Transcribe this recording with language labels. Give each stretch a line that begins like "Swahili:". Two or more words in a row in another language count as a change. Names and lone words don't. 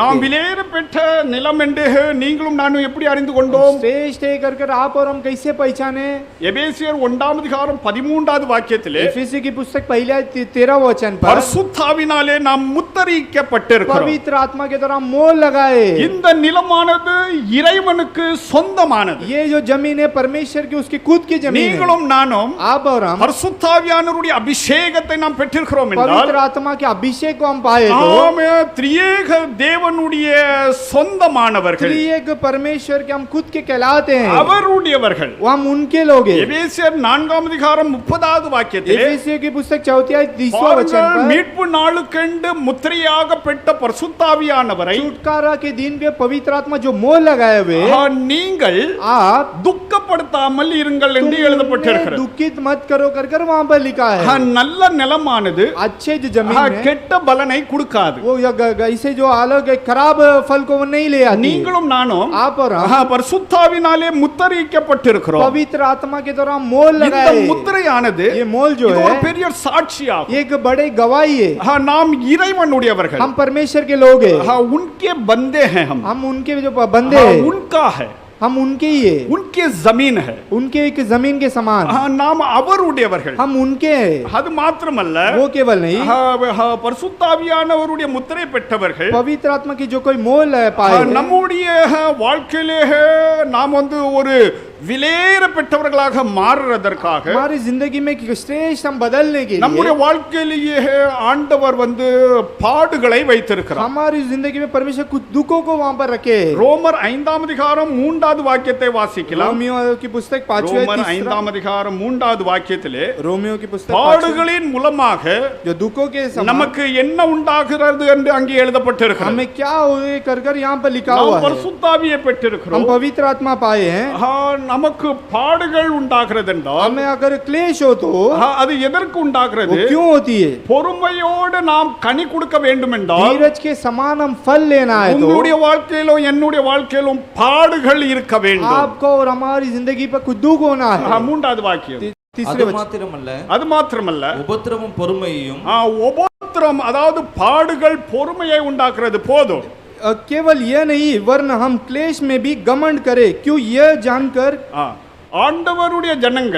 Tamil: நாம்
Hindi: हैं?
Tamil: விலையேற பெற்ற நிலம் என்று நீங்களும் நானும் எப்படி அறிந்து கொண்டோம்?
Hindi: श्रेष्ठ है कर आप और हम कैसे पहचाने?
Tamil: எபேசியர் ஒன்றாம் அதிகாரம் 13வது வாக்கியத்திலே
Hindi: इफिसी की पुस्तक पहले 13 वचन पर
Tamil: பரிசுத்தாவினாலே நாம் முத்திரிக்கப்பட்டிருக்கிறோம்.
Hindi: पवित्र आत्मा के द्वारा मोल लगाए.
Tamil: இந்த நிலமானது இறைவனுக்கு சொந்தமானது.
Hindi: ये जो जमीन है परमेश्वर की उसकी खुद की जमीन है.
Tamil: நீங்களும் நானும்
Hindi: आप और हम
Tamil: பரிசுத்தாவியானவருடைய அபிஷேகத்தை நாம் பெற்றிருக்கிறோம் என்றால்
Hindi: पवित्र आत्मा के अभिषेक को हम पाए तो
Tamil: ஆமே திரியேக தேவனுடைய சொந்தமானவர்கள்,
Hindi: त्रिएक परमेश्वर के हम खुद के कहलाते हैं.
Tamil: அவருடையவர்கள்.
Hindi: वो हम उनके लोग हैं.
Tamil: எபேசியர் 4ஆம் அதிகாரம் 30வது வாக்கியத்திலே
Hindi: एफेसियों की पुस्तक 4 वचन
Tamil: பாருங்கள்,
Hindi: पर
Tamil: மீட்பு நாளுக்கென்று முத்திரையாக பெற்ற பரிசுத்தாவியானவரை
Hindi: छुटकारा के दिन पे पवित्र आत्मा जो मोल लगाए हुए
Tamil: நீங்கள்
Hindi: आप
Tamil: துக்கப்படுத்தாமல் இருங்கள் என்று
Hindi: तुमने
Tamil: எழுதப்பட்டிருக்கிறது.
Hindi: दुखित मत करो कर कर वहां पर लिखा है.
Tamil: நல்ல நிலமானது
Hindi: अच्छे जो जमीन है
Tamil: கெட்ட பலனை கொடுக்காது.
Hindi: वो इसे जो अलग खराब फल को वो नहीं ले आती.
Tamil: நீங்களும் நானும்
Hindi: आप और हम
Tamil: பரிசுத்தாவினாலே முத்திரைக்கப்பட்டிருக்கிறோம்.
Hindi: पवित्र आत्मा के द्वारा मोल
Tamil: இந்த
Hindi: लगाए.
Tamil: முத்திரையானது
Hindi: ये मोल जो
Tamil: இது
Hindi: है
Tamil: ஒரு பெரிய சாட்சியாகும்.
Hindi: एक बड़े गवाही है.
Tamil: நாம் இறைவனுடையவர்கள்,
Hindi: हम परमेश्वर के लोग हैं. उनके बंदे हैं. हम उनके जो बंदे हैं उनका है, हम उनके ही है. उनके जमीन है, उनके एक जमीन के समान
Tamil: நாம் அவருடையவர்கள்.
Hindi: हम उनके हैं.
Tamil: அது மாத்திரமல்ல,
Hindi: वो केवल नहीं
Tamil: பரிசுத்தாவியானவருடைய முத்திரை பெற்றவர்கள்
Hindi: पवित्र आत्मा की जो कोई मोल पाए हैं,
Tamil: நம்முடைய வாழ்க்கையிலே நாம் ஒரு விலையேற பெற்றவர்களாக மாறுறதற்காக
Hindi: हमारी जिंदगी में श्रेष्ठ हम बदलने के
Tamil: நம்முடைய
Hindi: लिए
Tamil: வாழ்க்கையிலேயே ஆண்டவர் பாடுகளை வைத்திருக்கிறார்.
Hindi: हमारी जिंदगी में परमेश्वर कुछ दुखों को वहां पर रखे.
Tamil: ரோமர் 5ஆம் அதிகாரம் 3வது வாக்கியத்தை வாசிக்கலாம்.
Hindi: रोमियो की पुस्तक 5
Tamil: ரோமர் 5ஆம் அதிகாரம் 3வது வாக்கியத்திலே
Hindi: रोमियो की पुस्तक 5
Tamil: பாடுகளின் மூலமாக
Hindi: जो दुखों के समान
Tamil: நமக்கு என்ன உண்டாகிறது என்று அங்கே எழுதப்பட்டிருக்கிறது.
Hindi: हमें क्या हुए कर कर यहाँ पर लिखा
Tamil: நாம்
Hindi: हुआ है.
Tamil: பரிசுத்தாவியை
Hindi: हम
Tamil: பெற்றிருக்கிறோம்.
Hindi: पवित्र आत्मा पाए हैं.
Tamil: நமக்கு பாடுகள் உண்டாகிறது என்றால்
Hindi: हमें अगर क्लेश हो तो
Tamil: அது எதற்கு
Hindi: वो
Tamil: உண்டாகிறது?
Hindi: क्यों होती है?
Tamil: பொறுமையோடு நாம் கனி கொடுக்க வேண்டும் என்றால்
Hindi: धीरज के समान हम फल लेना है तो
Tamil: உங்களுடைய வாழ்க்கையிலும் என்னுடைய வாழ்க்கையிலும் பாடுகள் இருக்க வேண்டும்.
Hindi: आपको और हमारी जिंदगी पर कुछ दुख होना है.
Tamil: 3வது வாக்கியம்.
Hindi: तीसरे
Tamil: அது
Hindi: वचन
Tamil: மாத்திரமல்ல, அது மாத்திரமல்ல, உபத்திரமும் பொறுமையையும் உபத்திரம் அதாவது பாடுகள் பொறுமையை உண்டாக்குறது போதும்.
Hindi: केवल यह नहीं वरन हम क्लेश में भी घमंड करें. क्यों यह जानकर
Tamil: ஆண்டவருடைய ஜனங்கள்